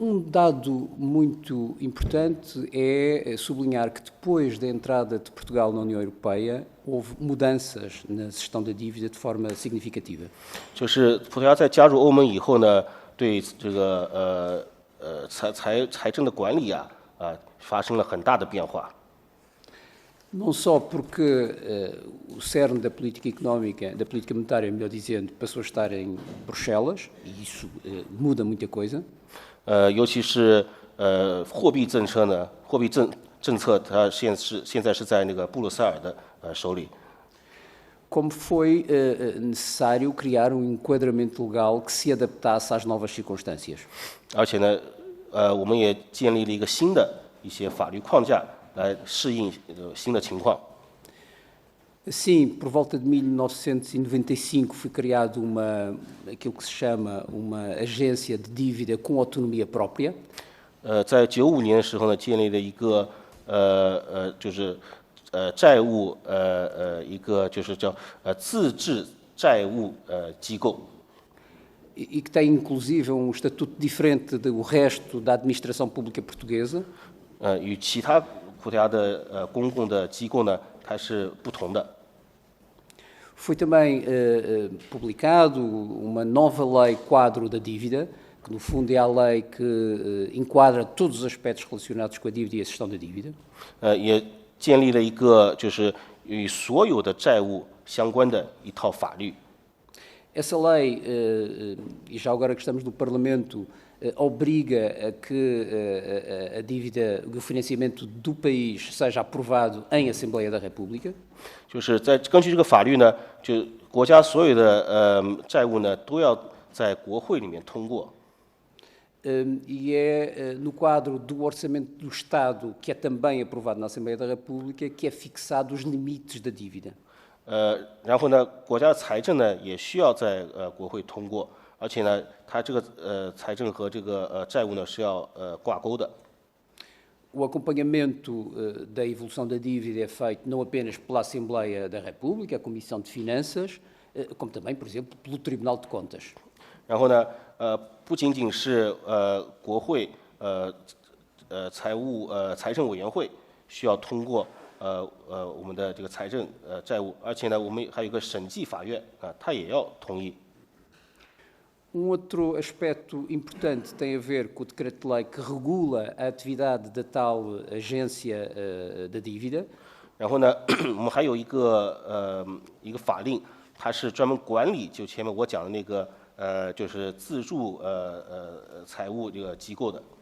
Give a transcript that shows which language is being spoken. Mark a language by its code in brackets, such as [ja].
[pt] Dado muito importante é sublinhar que depois da entrada de Portugal na União Europeia houve mudanças na gestão da dívida de forma significativa. [zh] 就是葡萄牙在加入欧盟以后呢，对这个财政的管理啊发生了很大的变化。 [pt] Não só porque o cerne da política económica, da política monetária, melhor dizendo, passou a estar em Bruxelas, e isso muda muita coisa. [zh] 尤其是货币政策呢，货币政策它现在是在那个布鲁塞尔的手里。 [pt] Como foi necessário criar enquadramento legal que se adaptasse às novas circunstâncias. [zh] 而且呢，我们也建立了一个新的一些法律框架来适应新的情况。 [pt] Sim, por volta de 1995 foi criado aquilo que se chama uma agência de dívida com autonomia própria. [zh] 在95年的时候呢，建立了一个就是债务一个就是叫自治债务机构。 [pt] E que tem inclusive estatuto diferente do resto da administração pública portuguesa. [zh] 与其他葡萄牙的公共的机构呢，它是不同的。 [pt] Foi também publicado uma nova lei quadro da dívida, que no fundo é a lei que enquadra todos os aspectos relacionados com a dívida e a gestão da dívida. [zh] 也建立了一个就是与所有的债务相关的一套法律。 [pt] Essa lei, e já agora que estamos no Parlamento, obriga a que a dívida, o financiamento do país seja aprovado em Assembleia da República. [zh] 就是根据这个法律呢，就国家所有的债务呢都要在国会里面通过。 [pt] E é no quadro do Orçamento do Estado, que é também aprovado na Assembleia da República, que é fixado os limites da dívida. [zh] 然后呢，国家的财政呢也需要在国会通过，而且呢，它这个财政和这个债务呢是要挂钩的。 [pt] O acompanhamento da evolução da dívida é feito não apenas pela Assembleia da República, a Comissão de Finanças, como também, por exemplo, pelo Tribunal de Contas. [zh] 然后呢，不仅仅是国会财政委员会需要通过我们的这个财政债务，而且呢，我们还有一个审计法院它也要同意。 [pt] outro aspecto importante tem a ver com o decreto-lei que regula a atividade da tal agência da dívida. [zh] 然后呢，我们还有一个法令，它是专门管理就前面我讲的那个就是自助财务这个机构的。